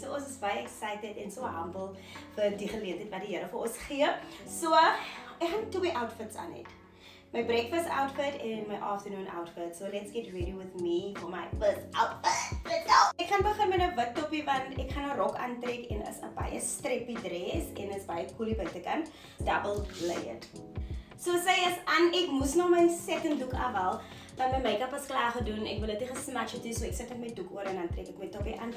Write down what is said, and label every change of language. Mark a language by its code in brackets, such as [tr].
[af] So ons is baie excited en so humble vir die geleentheid wat die Here vir ons gee. So ek gaan 2 outfits aan het. [en] My breakfast outfit and my afternoon outfit. So let's get ready with me for my first outfit. Let's go! [af] Ek gaan begin met 'n wit toppie want ek gaan 'n rok aantrek en is 'n baie [en] strappy dress [af] en is baie coolie buitekant, [en] double layered. [af] So sy is aan, ek moes nou my settingdoek afhaal, want my make-up is klaar gedoen. Ek wil dit nie gesmatch het nie, so ek sit met my doek oor en dan trek ek my toppie aan.